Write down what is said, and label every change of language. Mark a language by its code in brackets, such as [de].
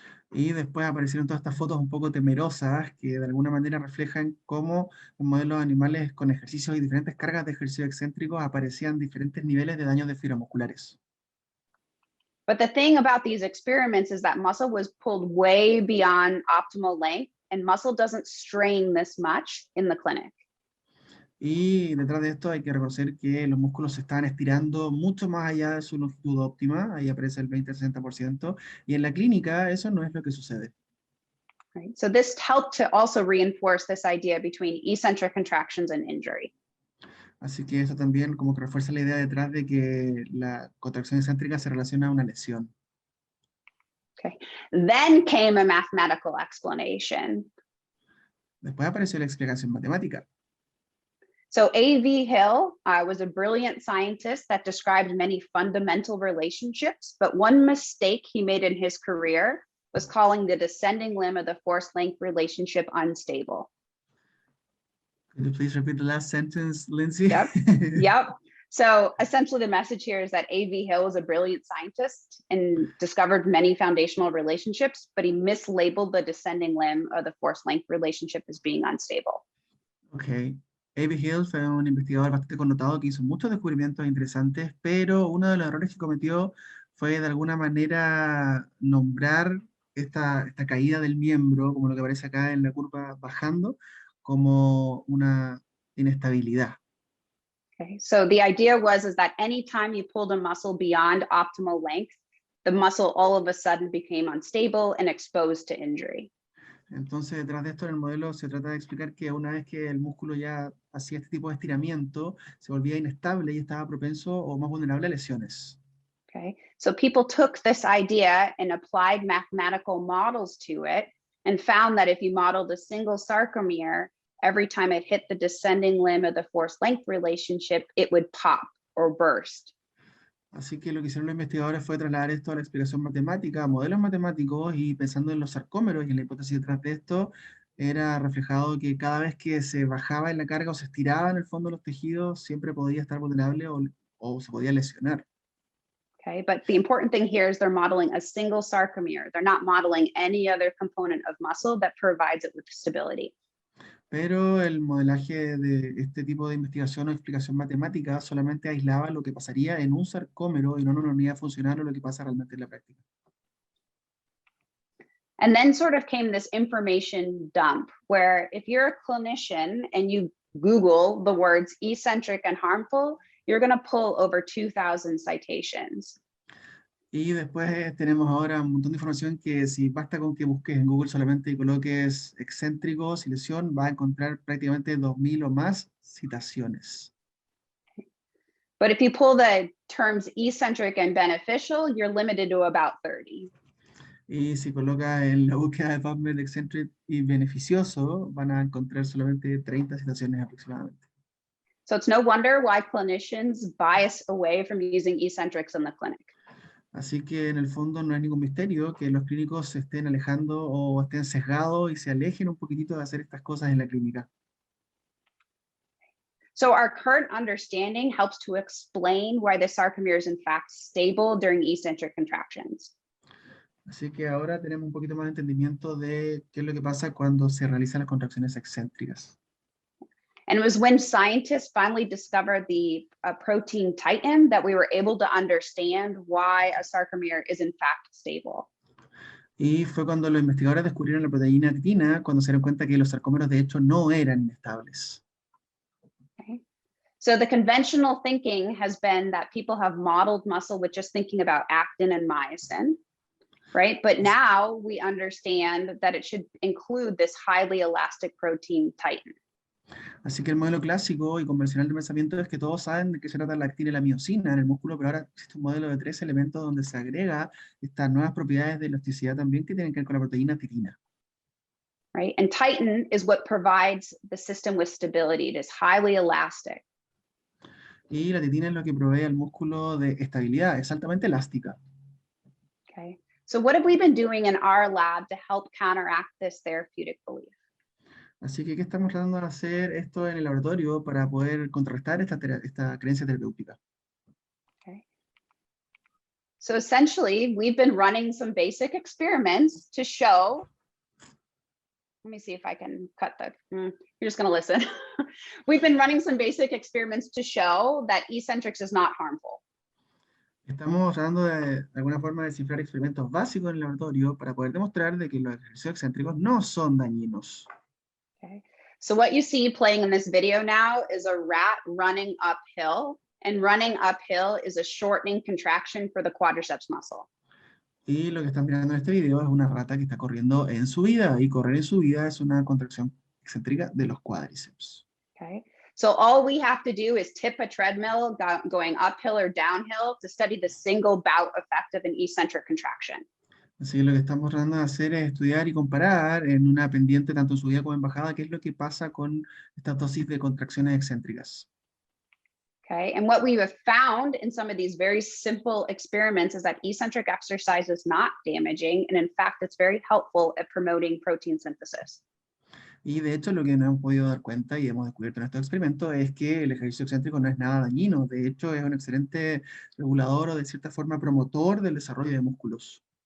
[es] Y después aparecieron todas estas fotos un poco temerosas que de alguna manera reflejan cómo los modelos animales con ejercicios y diferentes cargas de ejercicio excéntricos aparecían diferentes niveles de daños de fibras musculares. [en] But the thing about these experiments is that muscle was pulled way beyond optimal length, and muscle doesn't strain this much in the clinic. [es] Y detrás de esto hay que reconocer que los músculos se estaban estirando mucho más allá de su longitud óptima, ahí aparece el 20-60%, y en la clínica eso no es lo que sucede. [en] Right? So this helped to also reinforce this idea between eccentric contractions and injury. [es] Así que eso también como que refuerza la idea detrás de que la contracción excéntrica se relaciona a una lesión. [en] Okay. Then came a mathematical explanation. [es] Después apareció la explicación matemática. [en] So A.V. Hill was a brilliant scientist that described many fundamental relationships, but one mistake he made in his career was calling the descending limb of the force length relationship unstable. Could you please repeat the last sentence, Lindsay? Yep. Yep. So essentially the message here is that A.V. Hill was a brilliant scientist and discovered many foundational relationships, but he mislabeled the descending limb of the force length relationship as being unstable. Okay. A.V. [es] Hill fue un investigador bastante connotado que hizo muchos descubrimientos interesantes, pero uno de los errores que cometió fue de alguna manera nombrar esta caída del miembro, como lo que aparece acá en la curva bajando, como una inestabilidad. [en] Okay, so the idea was that anytime you pulled a muscle beyond optimal length, the muscle all of a sudden became unstable and exposed to injury. [es] Entonces, detrás de esto en el modelo se trata de explicar que una vez que el músculo ya hacía este tipo de estiramiento, se volvía inestable y estaba propenso o más vulnerable a lesiones. [en] Okay, so people took this idea and applied mathematical models to it and found that if you modeled a single sarcomere, every time it hit the descending limb of the force length relationship, it would pop or burst. [es] Así que lo que hicieron los investigadores fue trasladar esto a la explicación matemática, a modelos matemáticos, y pensando en los sarcómeros y en la hipótesis detrás de esto, era reflejado que cada vez que se bajaba en la carga o se estiraba en el fondo de los tejidos, siempre podía estar vulnerable o se podía lesionar. [en] Okay, but the important thing here is they're modeling a single sarcomere. They're not modeling any other component of muscle that provides it with stability. [es] Pero el modelaje de este tipo de investigación o explicación matemática solamente aislaba lo que pasaría en un sarcómero y no en una unidad funcional o lo que pasa realmente en la práctica. [en] And then sort of came this information dump, where if you're a clinician and you Google the words eccentric and harmful, you're going to pull over 2,000 citations. [es] Y después tenemos ahora un montón de información que si basta con que busques en Google solamente y coloques excéntricos y lesión, vas a encontrar prácticamente 2.000 o más citaciones. [en] But if you pull the terms eccentric and beneficial, you're limited to about 30. [es] Y si colocas en la búsqueda de PubMed excéntrico y beneficioso, van a encontrar solamente 30 citaciones aproximadamente. [en] So it's no wonder why clinicians bias away from using eccentrics in the clinic. [es] Así que en el fondo no es ningún misterio que los clínicos se estén alejando o estén sesgados y se alejen un poquitito de hacer estas cosas en la clínica. [en] So our current understanding helps to explain why the sarcomere is in fact stable during eccentric contractions. [es] Así que ahora tenemos un poquito más de entendimiento de qué es lo que pasa cuando se realizan las contracciones excéntricas. [en] And it was when scientists finally discovered the protein titin that we were able to understand why a sarcomere is in fact stable. [es] Y fue cuando los investigadores descubrieron la proteína titina, cuando se dieron cuenta que los sarcómeros de hecho no eran inestables. [en] Okay. So the conventional thinking has been that people have modeled muscle with just thinking about actin and myosin, right? But now we understand that it should include this highly elastic protein titin. [es] Así que el modelo clásico y convencional de pensamiento es que todos saben de qué se trata la actina y la miosina en el músculo, pero ahora existe un modelo de 3 elementos donde se agrega estas nuevas propiedades de elasticidad también que tienen que ver con la proteína titina. [en] Right, and titin is what provides the system with stability. It is highly elastic. [es] Y la titina es lo que provee al músculo de estabilidad, es altamente elástica. [en] Okay, so what have we been doing in our lab to help counteract this therapeutic belief? [es] Así que, ¿qué estamos tratando de hacer esto en el laboratorio para poder contrarrestar esta creencia terapéutica? [en] Okay. So essentially, we've been running some basic experiments to show, let me see if I can cut the, you're just going to listen. We've been running some basic experiments to show that eccentrics is not harmful. [es] Estamos tratando de alguna forma de descifrar experimentos básicos en el laboratorio para poder demostrar de que los ejercicios excéntricos no son dañinos. [en] Okay. So what you see playing in this video now is a rat running uphill, and running uphill is a shortening contraction for the quadriceps muscle. [es] Y lo que están mirando en este video es una rata que está corriendo en subida, y correr en subida es una contracción excéntrica de los cuádriceps. [en] Okay. So all we have to do is tip a treadmill going uphill or downhill to study the single bout effect of an eccentric contraction. [es] Así que lo que estamos tratando de hacer es estudiar y comparar en una pendiente tanto en subida como en bajada qué es lo que pasa con esta dosis de contracciones excéntricas. [en] Okay, and what we have found in some of these very simple experiments is that eccentric exercise is not damaging, and in fact, it's very helpful at promoting protein synthesis. [es] Y de hecho lo que nos hemos podido dar cuenta y hemos descubierto en estos experimentos es que el ejercicio excéntrico no es nada dañino. De hecho, es un excelente regulador o de cierta forma promotor del desarrollo de músculos.